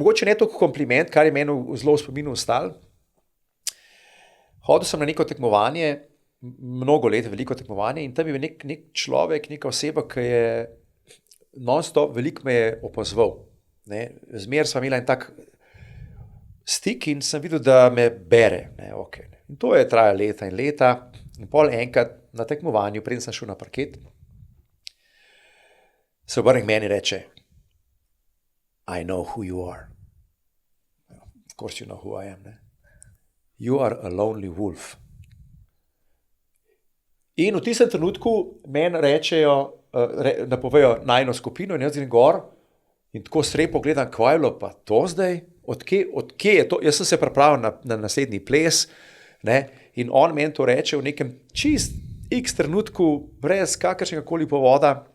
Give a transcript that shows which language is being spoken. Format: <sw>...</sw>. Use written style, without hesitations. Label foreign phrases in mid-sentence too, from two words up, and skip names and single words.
<sl>Mogoče ne toliko kompliment, kar je meni zelo v spominu ostal. Hodil sem na neko tekmovanje, mnogo let, veliko tekmovanje, in tam je nek človek, neka oseba, ki je non-stop veliko me je opazoval. Zmer sva imela en tak stik in sem videl, da me bere. In to je trajalo leta in leta. In pol enkrat na tekmovanju, preden sem šel na parket, se obrne k meni in reče:</sl> <en>I know who you are. Of course you know who I am. Ne? You are a lonely wolf.</en> <sl>In v tistem trenutku meni rečejo, napovejo najino skupino in jaz grem gor in tako srepo gledam, kaj je bilo pa to zdaj, od kje je to, jaz sem se pripravil na naslednji ples, ne? In on meni to reče v nekem čist x trenutku, brez kakršnega koli povoda.</sl>